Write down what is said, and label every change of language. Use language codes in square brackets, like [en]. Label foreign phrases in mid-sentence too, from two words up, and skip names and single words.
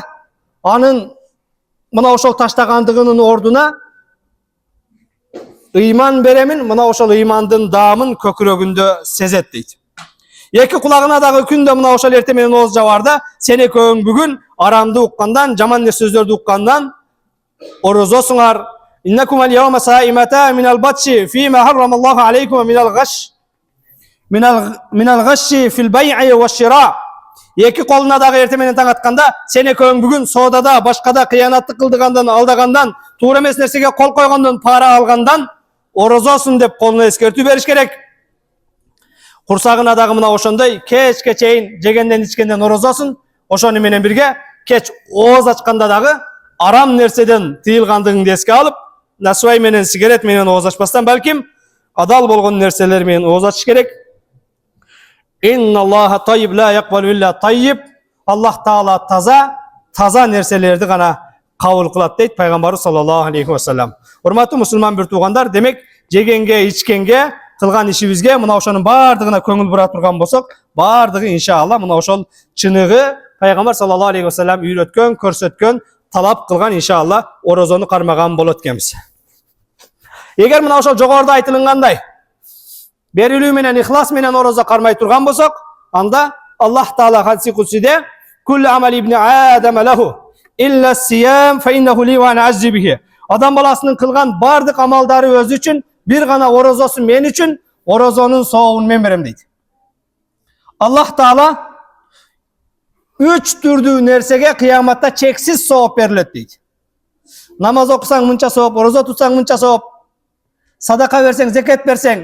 [ky] Анын мына ошол таштагандыгынын ордуна ыйман беремин, мына ошол ыймандын даамын көкүрөгүндө сезет дейт. Эки кулагына дагы күндө мына ошол эртең менен ооз жабарда, сен экөөң бүгүн арамды уккандан, жаман сөздөрдү уккандан орозосуңар. [ar] إنكم اليوم صائمة من البطش فيما حرم الله عليكم من الغش من الغش في البيع والشراء. [ky] Эки колуна дагы эртең менен таң атканда, сен экөөң бүгүн соодада, башкада кыянаттык кылдыгандан, алдагандан, туура эмес нерсеге кол койгондон, пара алгандан орозосун деп колуна эскертүү бериш керек. Курсагына дагы мына ошондой кечке чейин жегенден, ичкенден орозосун. Ошону менен бирге кеч ооз ачканда дагы арам нерседен тыйылгандыгыңды эске алып, насуай менен, сигарет менен ооз ачпастан, балким адал болгон нерселер менен ооз ачыш керек. [ar] إن الله طيب لا يقبل إلا طيب. [ky] Аллах Таала таза нерселерди гана кабыл кылат дейт Пайгамбарыбыз [ar] صلى الله عليه وسلم. [ky] Урматтуу мусулман бир туугандар, демек жегенге, ичкенге, кылган ишибизге мына ошонун бардыгына көңүл бура турган болсок, бардыгы иншалла мына ошол чыныгы Пайгамбар [ar] صلى الله عليه وسلم [ky] үйрөткөн, көрсөткөн, талап кылган иншалла орозону кармаган болот экенбиз. Эгер мына ошол жогоруда айтылгандай берилүү менен, ихлас менен орозо кармай турган болсок, анда Аллах Таала хадиси кудсиде [ar] كل عمل ابن آدم له إلا الصيام فإنه لي وأنا أجزي به. [ky] Адам баласынын кылган бардык амалдары өзү үчүн, бир гана орозосу мен үчүн, орозонун сообун мен берем дейт. Аллах Таала үч түрдүү нерсеге кыяматта чексиз сооп берилет дейт. Намаз окусаң мынча сооп, орозо тутсаң мынча сооп, садака берсең, зекет берсең.